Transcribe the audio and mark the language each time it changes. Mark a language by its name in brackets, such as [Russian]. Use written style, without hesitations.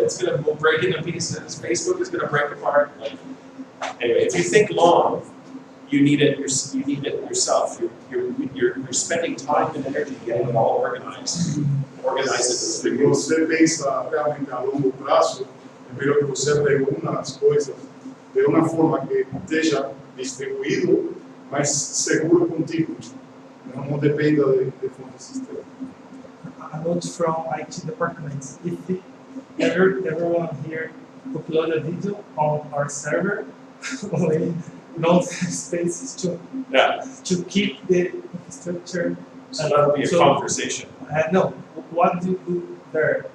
[English] It's gonna break into pieces. Facebook is gonna break apart. Anyway, if you think long, you need it yourself. You're spending time and energy getting it all organized. Organize it. [Portuguese] Se você pensa realmente a longo prazo, é melhor que você reúna as coisas de uma forma que esteja distribuído, mas seguro contigo. Não dependa de fontes externas. [English] A note from IT department. If everyone here upload a video on our server, we don't have spaces to keep the infrastructure. So that'll be a conversation. No, what do you do there?